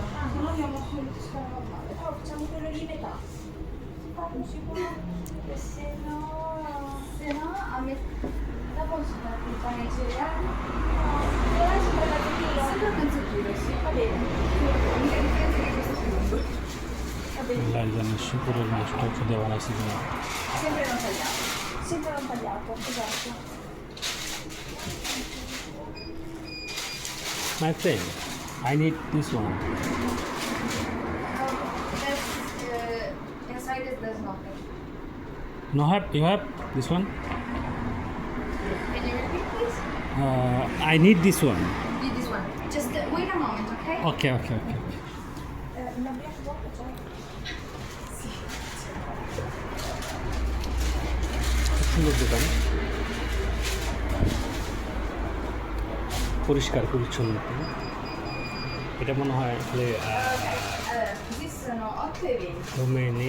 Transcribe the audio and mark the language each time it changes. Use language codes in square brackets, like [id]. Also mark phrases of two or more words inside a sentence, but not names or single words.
[it] Ah, se no abbiamo solo il toscano normale. Oh, facciamo quello di metà. Fatemi sicuro. E se no a metà posso fare il pane ai cereali? Adesso per la zucchina. Sempre un pezzettino, sì. Va bene. L'unica differenza è che questo è secondo. Va bene. [bn] Lei জানে শুকুরের মাছটা খেতে বানাইছি কিনা। [it] Sempre non tagliato. Sempre non tagliato, esatto. [en] My friend, I need this one. That's, inside it there's nothing. No have, you have this one? Can you repeat please? I need this one. Need this one. Just wait a moment, okay? Okay. [it] Una [en] black box, [it] cioè. [bn] সুন্দর দোকান, পরিষ্কার পরিচ্ছন্ন। এটা মনে হয় আসলে [it] Questi sono 8,20.